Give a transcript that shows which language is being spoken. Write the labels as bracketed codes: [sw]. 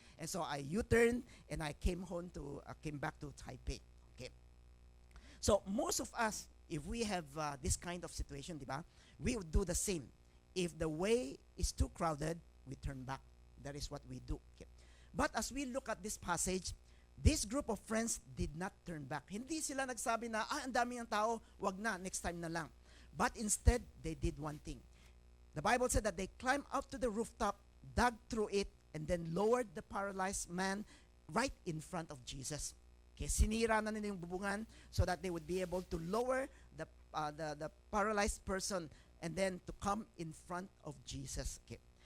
[en] And so I U-turned and I came back to Taipei. Okay. So most of us, if we have this kind of situation, [tl] diba, [en] we would do the same. If the way is too crowded, we turn back. That is what we do. Okay. But as we look at this passage, this group of friends did not turn back. [tl] Hindi sila nagsabi na, ang dami ng tao, wag na, [en] next time [tl] na lang. [en] But instead, they did one thing. The Bible said that they climbed up to the rooftop, dug through it, and then lowered the paralyzed man right in front of Jesus. Okay, [tl] sinira na nila yung bubungan [en] so that they would be able to lower the paralyzed person and then to come in front of Jesus. Okay.